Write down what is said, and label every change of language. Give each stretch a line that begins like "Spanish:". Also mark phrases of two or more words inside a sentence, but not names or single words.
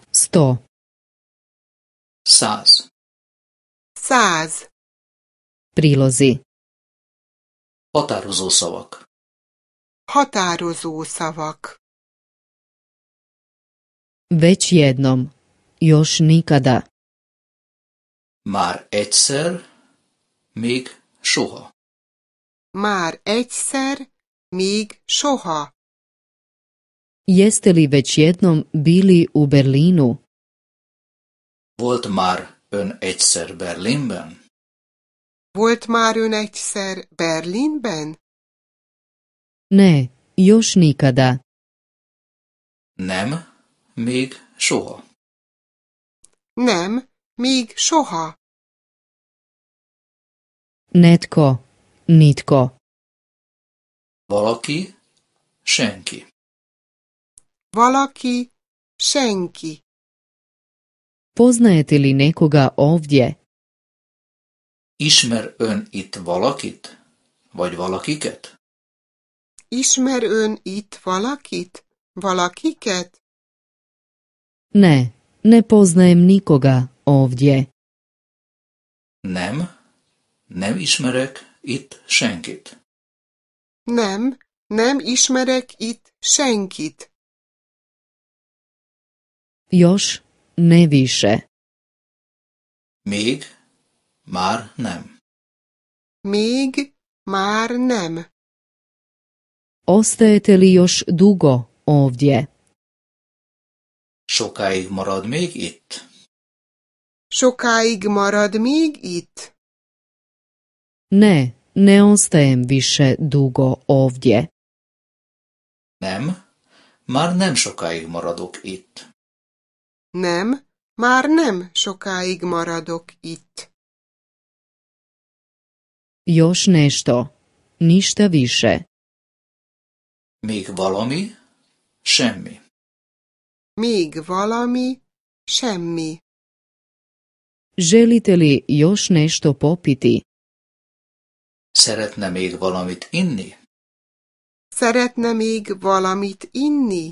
Croatian: 100. 100. 100. Prilozi.
Hungarian: Határozó szavak. Határozó szavak.
Croatian: Već jednom. Još nikada.
Hungarian: Már egyszer, még soha. Már egyszer, még soha.
Croatian: Jeste li već jednom bili u Berlinu?
Hungarian: Volt már ön egyszer Berlinben? Volt már ön egyszer Berlinben?
Croatian: Ne, još nikada.
Hungarian: Nem, még soha. Nem, még soha.
Croatian: Netko, nitko.
Hungarian: Valaki, senki. Valaki, senki.
Croatian: Poznajete li nekoga ovdje?
Hungarian: Ismer ön itt valakit? Vagy valakiket? Ismer ön itt valakit? Valakiket?
Croatian: Ne, ne poznajem nikoga ovdje.
Hungarian: Nem, nem ismerek itt senkit. Nem, nem ismerek itt senkit.
Croatian: Još ne više.
Hungarian: Még, már nem. Még, már nem.
Croatian: Ostajete li još dugo ovdje?
Hungarian: Sokáig marad még itt? Sokáig marad még itt?
Croatian: Ne, ne ostajem više dugo ovdje.
Hungarian: Nem, már nem sokáig maradok itt. Nem, már nem sokáig maradok itt.
Croatian: Još nešto. Ništa više.
Hungarian: Még valami? Semmi. Még valami? Semmi.
Croatian: Želite li još nešto popiti?
Hungarian: Szeretne még valamit inni? Szeretne még valamit inni?